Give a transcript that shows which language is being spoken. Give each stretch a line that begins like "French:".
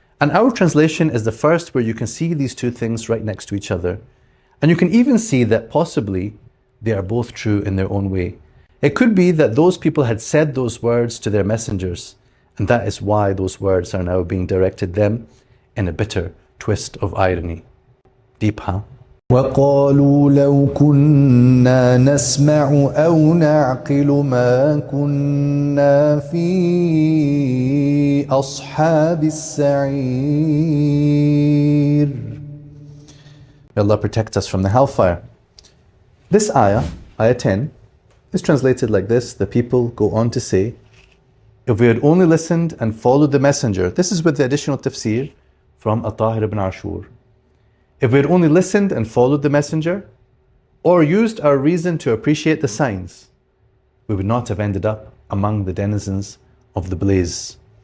English: And our translation is the first where you can see these two things right next to each other. And you can even see that possibly they are both true in their own way. It could be that those people had said those words to their messengers, and that is why those words are now being directed them in a bitter twist of irony. Deep, huh?
Arabic: وقالوا لو كنا نسمع أو نعقل ما كنا في أصحاب السعير.
English: May Allah protect us from the hellfire. This ayah, ayah 10, is translated like this. The people go on to say, if we had only listened and followed the messenger, this is with the additional tafsir from At-Tahir ibn Ashur. If we had only listened and followed the messenger, or used our reason to appreciate the signs, we would not have ended up among the denizens of the blaze.